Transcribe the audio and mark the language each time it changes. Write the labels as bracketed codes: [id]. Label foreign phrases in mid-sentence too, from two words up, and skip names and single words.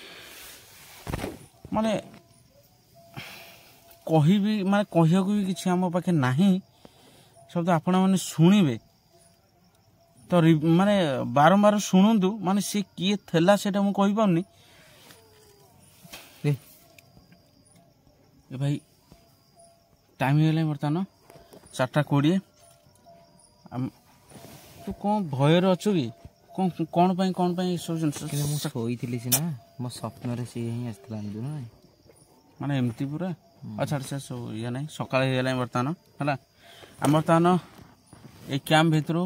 [or] ମାନେ କହିବି, ମାନେ କହିବାକୁ ବି କିଛି ଆମ ପାଖେ ନାହିଁ ଶବ୍ଦ। ଆପଣମାନେ ଶୁଣିବେ ତ ମାନେ ବାରମ୍ବାର ଶୁଣନ୍ତୁ। ମାନେ ସେ କିଏ ଥିଲା ସେଇଟା ମୁଁ କହିପାରୁନି, ଏ ଭାଇ टाइम ହେଇଗଲାଣି ବର୍ତ୍ତମାନ 4:20 ତୁ କ'ଣ ଭୟରେ ଅଛୁ କି କ'ଣ ପାଇଁ ଏସବୁ ଜିନିଷ କିନ୍ତୁ ମୁଁ ଶୋଇଥିଲି ସିନା ମୋ ସ୍ୱପ୍ନରେ ସିଏ ହିଁ ଆସିଥିଲା ମାନେ ଏମିତି ପୁରା ଆଚ୍ଛା ସେ ସବୁ ଇଏ ନାହିଁ ସକାଳେ ହେଇଗଲାଣି ବର୍ତ୍ତମାନ ହେଲା ଆମେ ବର୍ତ୍ତମାନ ଏଇ କ୍ୟାମ୍ପ ଭିତରୁ